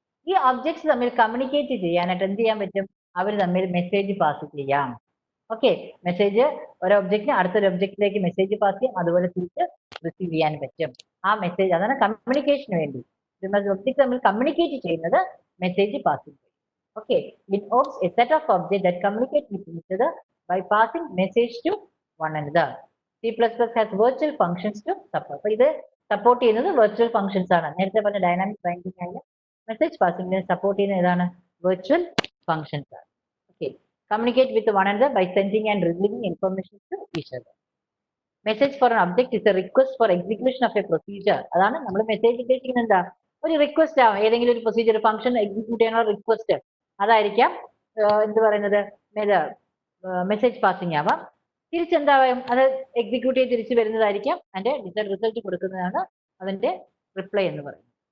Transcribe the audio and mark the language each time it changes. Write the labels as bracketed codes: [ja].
[ml] ഈ ഒബ്ജക്ട്സ് തമ്മിൽ കമ്മ്യൂണിക്കേറ്റ് ചെയ്യാനായിട്ട് എന്ത് ചെയ്യാൻ പറ്റും, അവർ തമ്മിൽ മെസ്സേജ് പാസ് ചെയ്യാം. ഓക്കെ, മെസ്സേജ് ഒരു ഒബ്ജക്റ്റിന് അടുത്തൊരു ഒബ്ജക്റ്റിലേക്ക് മെസ്സേജ് പാസ് ചെയ്യാം, അതുപോലെ തിരിച്ച് റിസീവ് ചെയ്യാൻ പറ്റും. ആ മെസ്സേജ് അതാണ് കമ്മ്യൂണിക്കേഷന് വേണ്ടി ഒബ്ജക്റ്റ് തമ്മിൽ കമ്മ്യൂണിക്കേറ്റ് ചെയ്യുന്നത് message passing. [en] Okay, it opens a set of objects that communicate with each other by passing message to one another. C++ has virtual functions to support. [ml] അപ്പോൾ ഇത് സപ്പോർട്ട് ചെയ്യുന്നത് വെർച്വൽ ഫംഗ്ഷൻസ് ആണ്. നേരത്തെ പറഞ്ഞ dynamic binding ആയ message പാസിംഗിനെ support ചെയ്യുന്ന ഏതാണ്, virtual functions ആണ്. [en] Okay, communicate with one another by sending and receiving information to each other. Message for an object is a request for execution of a procedure. [ml] അതാണ് നമ്മൾ message ഉദ്ദേശിക്കുന്നത്. എന്താ, ഒരു request ആവും, ഏതെങ്കിലും ഒരു പ്രൊസീജിയർ ഫംഗ്ഷൻ എക്സിക്യൂട്ട് ചെയ്യാനുള്ള റിക്വസ്റ്റ്, അതായിരിക്കാം എന്ത് പറയുന്നത്, മെസ്സേജ് പാസിംഗ് ആവാം. തിരിച്ചെന്താവും, അത് എക്സിക്യൂട്ട് ചെയ്ത് തിരിച്ചു വരുന്നതായിരിക്കാം, അതിന്റെ റിസൾട്ട് കൊടുക്കുന്നതാണ് അതിന്റെ റിപ്ലൈ എന്ന് പറയുന്നത്.